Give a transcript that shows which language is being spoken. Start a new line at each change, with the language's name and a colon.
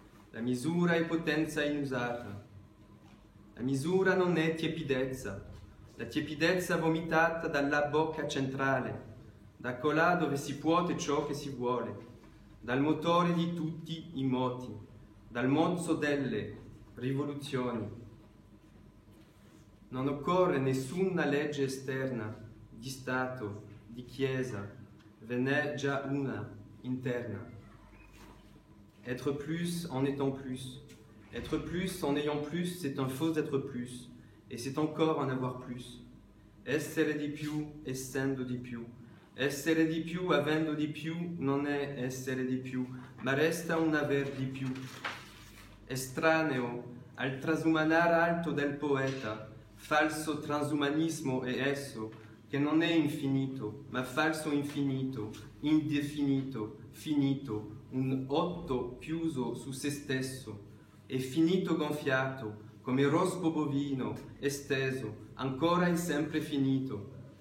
Italian: La misura è potenza inusata. La misura non è tiepidezza, la tiepidezza vomitata dalla bocca centrale, da colà dove si puote ciò che si vuole, dal motore di tutti i moti, dal mozzo delle rivoluzioni. Non occorre nessuna legge esterna, di Stato, di Chiesa, ve n'è già una interna.
French: Être plus en étant plus. Être plus en ayant plus, c'est un faux être plus, e c'est encore en avoir plus.
Italian: Essere di più, essendo di più. Essere di più, avendo di più, non è essere di più, ma resta un aver di più. Estraneo al trasumanar alto del poeta, falso transumanismo è esso, che non è infinito, ma falso infinito, indefinito, finito, un otto chiuso su se stesso, e finito gonfiato, come rospo bovino, esteso, ancora e sempre finito.